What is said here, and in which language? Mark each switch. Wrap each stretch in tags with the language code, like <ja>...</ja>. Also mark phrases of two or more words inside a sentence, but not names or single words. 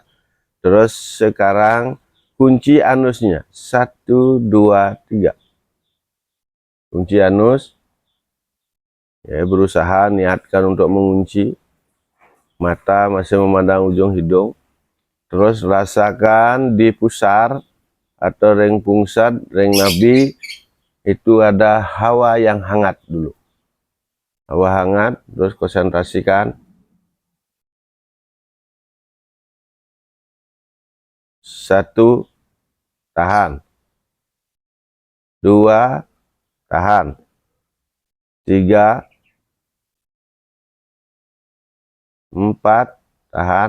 <id>Terus sekarang kunci anusnya 1, 2, 3. Kunci anus, ya, berusaha niatkan untuk mengunci. Mata masih memandang ujung hidung. Terus rasakan di pusar atau</id> <ban>ring pungsat, ring nabi,</ban> <id>itu ada hawa yang hangat dulu. Hawa hangat, terus konsentrasikan. 1, tahan. 2, tahan. 3, 4, tahan.</id>